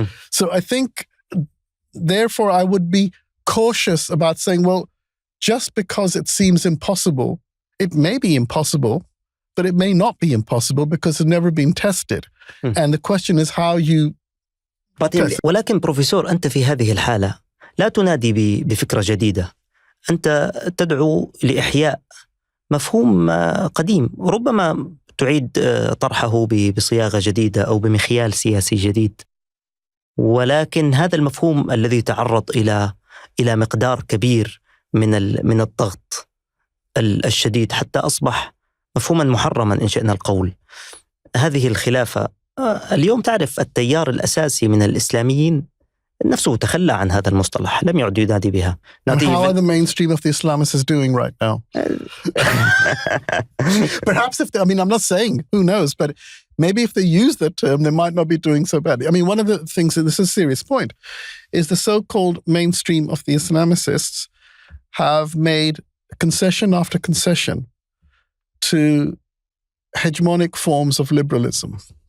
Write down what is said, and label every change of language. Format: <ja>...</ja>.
<en>So I think, therefore, I would be cautious about saying, well, just because it seems impossible, it may be impossible, but it may not be impossible because it's never been tested. And the question is how you test.</en> <ar>ولكن بروفيسور، أنت في هذه الحالة لا تنادي بفكرة جديدة، أنت تدعو لإحياء مفهوم قديم، ربما تعيد طرحه بصياغة جديدة أو بمخيال سياسي جديد. ولكن هذا المفهوم الذي تعرض إلى مقدار كبير من الضغط الشديد حتى أصبح مفهوما محرما إن شئنا القول. هذه الخلافة اليوم، تعرف التيار الأساسي من الإسلاميين نفسه تخلى عن هذا المصطلح، لم يعد ينادي بها.</ar> <en>How are the mainstream of the Islamists doing right now? Perhaps I'm not saying, who knows, but maybe if they use the term, they might not be doing so badly. I mean, one of the things, and this is a serious point, is the so-called mainstream of the Islamicists have made concession after concession to hegemonic forms of liberalism.</en>